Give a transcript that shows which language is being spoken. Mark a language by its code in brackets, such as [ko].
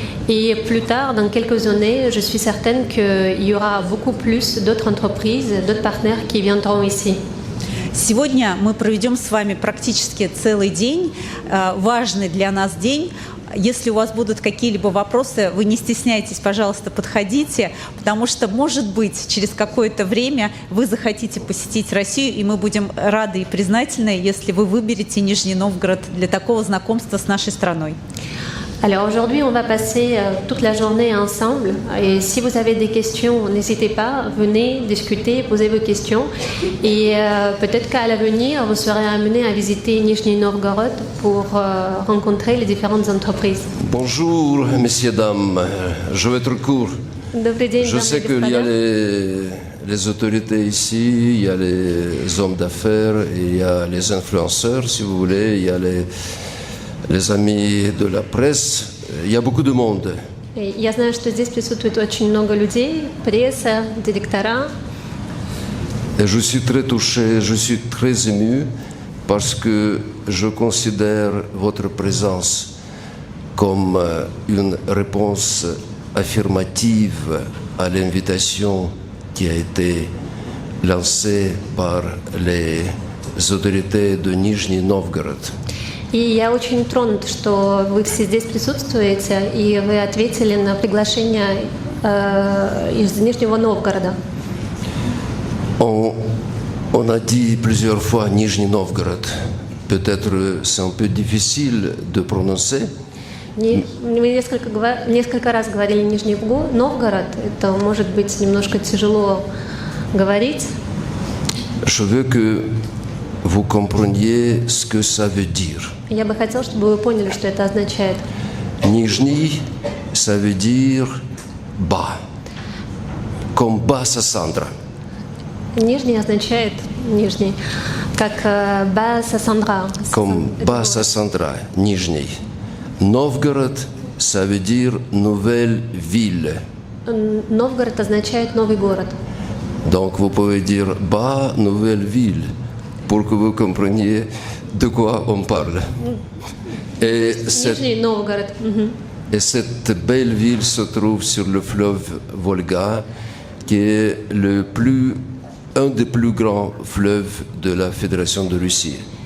[fr] Et plus tard, dans quelques années, je suis certaine qu'il y aura beaucoup plus d'autres entreprises, d'autres partenaires qui viendront ici. [ru] Сегодня мы проведем с вами практически целый день, важный для нас день. Если у вас будут какие-либо вопросы, вы не стесняйтесь, пожалуйста, подходите, потому что, может быть, через какое-то время вы захотите посетить Россию, и мы будем рады и признательны, если вы выберете Нижний Новгород для такого знакомства с нашей страной. [fr] Alors aujourd'hui, on va passer toute la journée ensemble et si vous avez des questions, n'hésitez pas, venez discuter, posez vos questions et peut-être qu'à l'avenir, vous serez amené à visiter Nijni Novgorod pour rencontrer les différentes entreprises. Bonjour, messieurs, dames, je vais être court. Je sais qu'il y a les autorités ici, il y a les hommes d'affaires, il y a les influenceurs, si vous voulez, il y a les amis de la presse, il y a beaucoup de monde. [ru] Я знаю, что здесь присутствует очень много людей, пресса, директора. [fr] Et je suis très touché, je suis très ému parce que je considère votre présence comme une réponse affirmative à l'invitation qui a été lancée par les autorités de Nijni Novgorod. [ru] И я очень тронут, что вы все здесь присутствуете, и вы ответили на приглашение из Нижнего Новгорода. [fr] On a dit plusieurs fois Nizhny Novgorod. Peut-être c'est un peu difficile de prononcer. [ru] Мы несколько раз говорили Нижний Новгород. Это может быть немножко тяжело говорить. [fr] Je veux que vous compreniez ce que ça veut dire. [ru] Я бы хотела, чтобы вы поняли, что это означает. [fr] Nizhny, ça veut dire bas, comme Bas-Sassandra. [ru] Нижний означает нижний, как Bas-Sassandra. [fr] Comme Bas-Sassandra, Nizhny. Novgorod, ça veut dire nouvelle ville. [ru] Новгород означает новый город. [fr] Donc vous pouvez dire bas, nouvelle ville, pour que vous compreniez de quoi on parle. Et [ru] Нижний Новгород. [fr] Et cette belle ville se trouve sur le fleuve Volga, qui est un des plus grands fleuves de la Fédération de Russie.